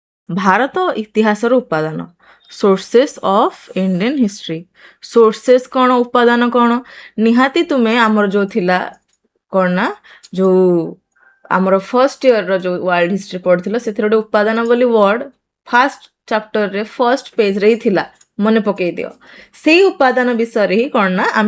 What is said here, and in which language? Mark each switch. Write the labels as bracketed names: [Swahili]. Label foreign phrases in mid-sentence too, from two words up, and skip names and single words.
[Odia] ଭାରତ ଇତିହାସର ଉପାଦାନ [English] sources of Indian history sources [Odia] କ'ଣ ଉପାଦାନ କ'ଣ ନିହାତି ତୁମେ ଆମର ଯୋଉ ଥିଲା କ'ଣ ନା ଯୋଉ ଆମର [English] first yearର [Odia] ଯୋଉ [English] world history [Odia] ପଢିଥିଲ ସେଥିରେ ଗୋଟେ ଉପାଦାନ ବୋଲି [English] word first chapterରେ first pageରେ [Odia] ହିଁ ଥିଲା ମନେ ପକେଇ ଦିଅ ସେଇ ଉପାଦାନ ବିଷୟରେ ହିଁ କ'ଣ ନା ଆମେ